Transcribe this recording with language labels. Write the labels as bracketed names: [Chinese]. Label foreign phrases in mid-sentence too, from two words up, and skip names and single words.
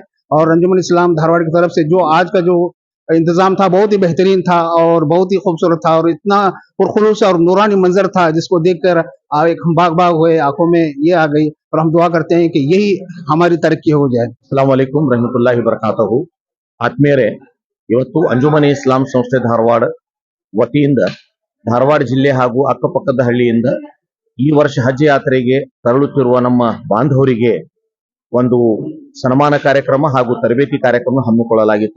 [Urdu] اور انجمن اسلام دھارواڑ کی طرف سے جو آج کا جو انتظام تھا بہت ہی بہترین تھا اور بہت ہی خوبصورت تھا اور اتنا پرخلوص اور نورانی منظر تھا جس کو دیکھ کر ایک ہم باغ باغ ہوئے، آنکھوں میں یہ آ گئی اور ہم دعا کرتے ہیں کہ یہی ہماری ترقی ہو جائے. [Arabic] السلام عليكم ورحمة الله وبركاته. [Kannada] ಆತ್ಮೀಯರೇ, ಇವತ್ತು ಅಂಜುಮನ್ ಇಸ್ಲಾಂ ಸಂಸ್ಥೆ ಧಾರವಾಡ ವತಿಯಿಂದ ಧಾರವಾಡ ಜಿಲ್ಲೆ ಹಾಗೂ ಅಕ್ಕಪಕ್ಕದ ಹಳ್ಳಿಯಿಂದ ಈ ವರ್ಷ ಹಜ್ ಯಾತ್ರೆಗೆ ತೆರಳುತ್ತಿರುವ ನಮ್ಮ ಬಾಂಧವರಿಗೆ ಒಂದು ಸನ್ಮಾನ ಕಾರ್ಯಕ್ರಮ ಹಾಗೂ ತರಬೇತಿ ಕಾರ್ಯಕ್ರಮ ಹಮ್ಮಿಕೊಳ್ಳಲಾಗಿತ್ತು.